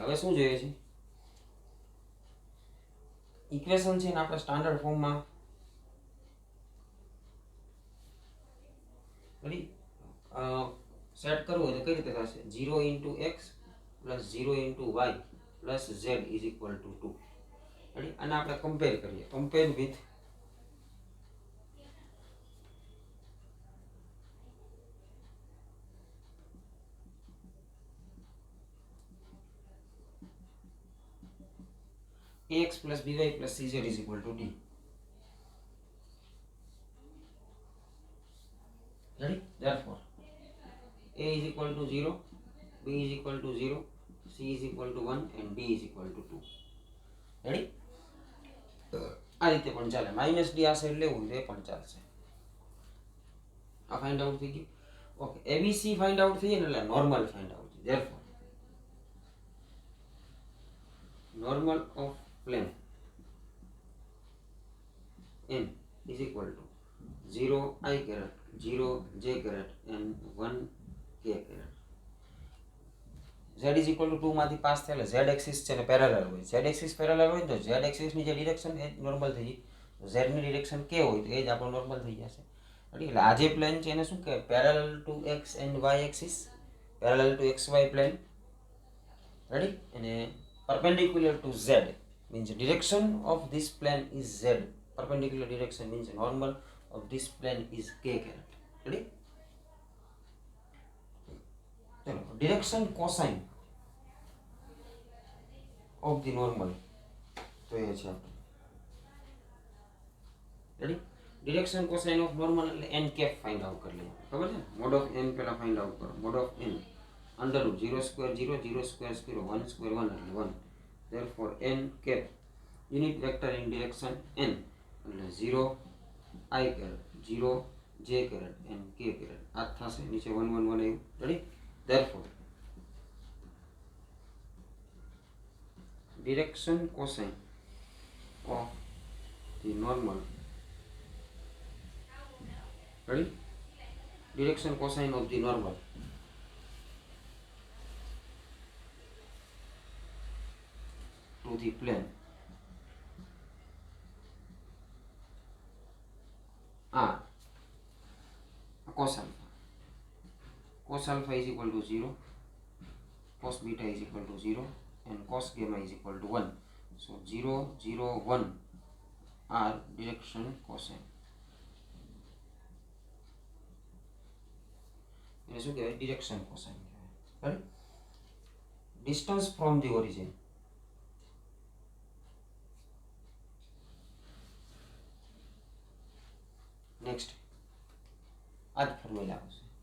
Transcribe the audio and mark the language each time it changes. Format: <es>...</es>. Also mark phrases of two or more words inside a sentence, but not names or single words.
<gu>હવે શું જોઈએ છે, ઇક્વેશન છે ને આપણે સ્ટાન્ડર્ડ ફોર્મમાં રેડી સેટ કરવું હોય તો કઈ રીતે થશે,</gu> <en>0 into x plus 0 into y plus z is equal to 2.</en> <gu>રેડી, અને આપણે કમ્પેર કરીએ,</gu> <en>compare with ax plus by plus cz is equal to d. Ready? Therefore, a is equal to 0, b is equal to 0, c is equal to 1 and d is equal to 2. Ready?</en> <gu>આ રીતે પણ ચાલે. માઇનસ ડી આ સાઈડ લેવું એ પણ ચાલશે. આ</gu> <en>find out</en> <gu>થઈ ગયું. ઓકે, એબીસી</gu> <en>find out</en> <gu>થઈ જાય ને એટલે નોર્મલ</gu> <en>find out</en> <gu>થઈ.</gu> <en>ધેરફોર normal of plane n is equal to 0 I caret, 0 j caret and 1 k caret. z is equal to 2</en> <gu>માંથી પાસ થયેલા z એક્સિસ છે ને પેરેલલ હોય. z એક્સિસ પેરેલલ હોય તો z એક્સિસ ની જે ડિરેક્શન એ નોર્મલ થઈ જાય. z ની ડિરેક્શન k હોય તો એ જ આપણો નોર્મલ થઈ જશે. એટલે આ જે પ્લેન છે એને શું કહેવાય,</gu> <en>parallel to x and y axis, parallel to xy plane. રેડી, અને perpendicular to z means direction of this plane is z. Perpendicular direction means normal of this plane is k caret. Ready? चलो, direction cosine of the normal</en> <hi>तो ये</hi> <gu>છે આપણે. રેડી,</gu> <en>direction cosine of normal</en> <gu>એટલે n કેપ</gu> <en>find out</en> <gu>કરી લઈએ. ખબર છે,</gu> <en>mod of n</en> <gu>પહેલા</gu> <en>find out</en> <gu>કરો.</gu> <en>mod of n under root 0 square 0, 0 square 0, 1 square 1</en> <gu>એટલે 1.</gu> <en>therefore n cap unit vector in direction n એટલે 0 I caret, 0 j caret and k caret.</en> <gu>આ થશે, નીચે 1 1 1 આવ્યું. રેડી,</gu> <en>therefore direction cosine of the normal. Ready? Direction cosine of the normal to the plane R cos alpha. Cos alpha is equal to 0, cos beta is equal to 0 and cos gamma is equal to 1. So 0 0 1 are direction cosine.</en> <gu>એને શું કહેવાય,</gu> <en>direction cosine</en> <gu>કહેવાય.</gu> <en>distance from the origin.</en> <gu>નેક્સ્ટ આ જ ફોર્મ્યુલા આવશે.</gu>